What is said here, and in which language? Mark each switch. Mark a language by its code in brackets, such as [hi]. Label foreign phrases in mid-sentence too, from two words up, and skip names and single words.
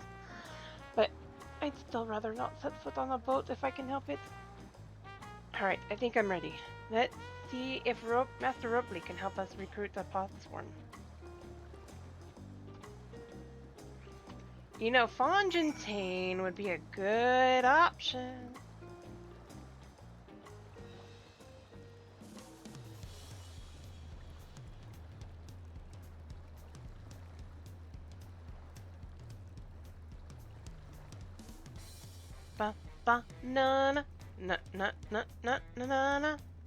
[en] But I'd still rather not set foot on a boat if I can help it. Alright, I think I'm ready. Let's see if Master Ropley can help us recruit the Potsworn. You know, Fontaine would be a good option. Ba ba na na na na na na na na.